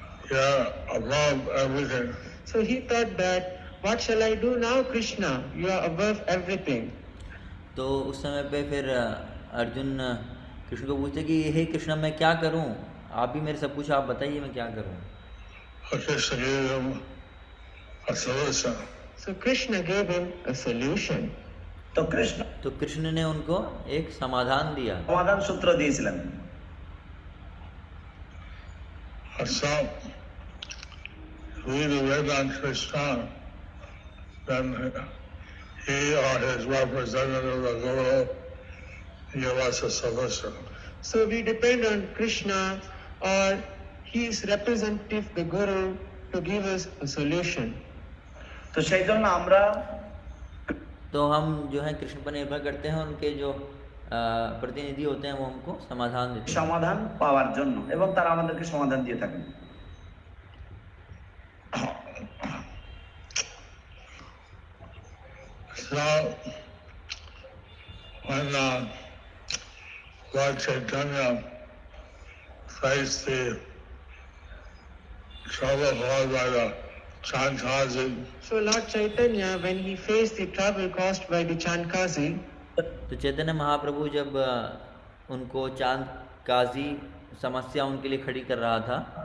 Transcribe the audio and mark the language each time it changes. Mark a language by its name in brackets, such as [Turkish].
[English] You're above everything. So he thought that, what shall I do now, Krishna? You are above everything. [Hindi] तो उस समय पे फिर अर्जुन कृष्ण को पूछते कि हे कृष्ण मैं क्या करूं, आप भी मेरे सब कुछ आप बताइए मैं क्या करूं। [English] Krishna gave him a solution. So Krishna gave him a solution. [Bangla] তো [Hindi] कृष्ण ने उनको एक समाधान दिया। [Bangla] সমাধান সূত্র দিয়েছিলেন। [English] So we read on Krishna, then he or his representative, the Guru, give us a solution. So we depend on Krishna or his representative, the Guru, to give us a solution. [Bangla] তো সেই জন্য আমরা [Hindi] तो हम जो है कृष्ण पर निर्भर करते हैं, उनके जो प्रतिनिधि होते हैं वो हमको समाधान देते हैं [Bangla] সমাধান পাওয়ার জন্য, এবং তারা আমাদেরকে সমাধান দিয়ে থাকেন। [English] So, when Lord Chaitanya faced the trouble caused by the Chankazi, So Lord Chaitanya, when he faced the trouble caused by the Chankazi, [Hindi] तो चैतन्य महाप्रभु जब उनको चांद काजी समस्या उनके लिए खड़ी कर रहा था,